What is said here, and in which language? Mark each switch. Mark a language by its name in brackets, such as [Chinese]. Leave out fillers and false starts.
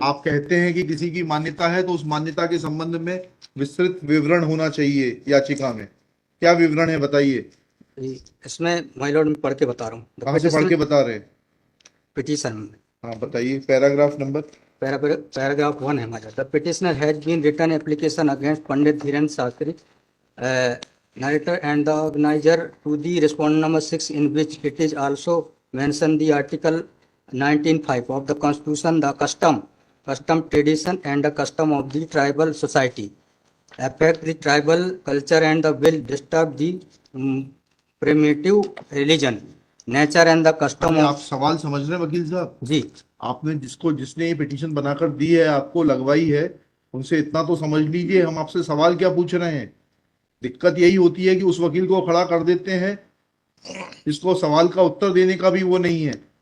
[Hindi] आप कहते हैं कि किसी की मान्यता है तो उस मान्यता के संबंध में विस्तृत विवरण होना चाहिए याचिका में। क्या विवरण है बताइए। इसमें माय लॉर्ड में पढ़ के बता रहा हूँ कहाँ से पढ़ के बता रहे हैं। पिटीशन में हाँ बताइए, पैराग्राफ नंबर। paragraph 1 है हमारा। [English] The petitioner has been written application against Pandit Dhirendra Shastri, narrator and the organizer to the respondent number 6, in which it is also mentioned the article 19(5) of the constitution, the custom, tradition and the custom of the tribal society affect the tribal culture and the will disturb the primitive religion, nature and the custom [Hindi] आप [English] of [Hindi] सवाल समझ रहे हैं वकील साहब। जी आपने जिसने ये पिटीशन बनाकर दी है, आपको लगवाई है, उनसे इतना तो समझ लीजिए हम आपसे सवाल क्या पूछ रहे हैं। दिक्कत यही होती है कि उस वकील को खड़ा कर देते हैं, इसको सवाल का उत्तर देने का भी वो नहीं है।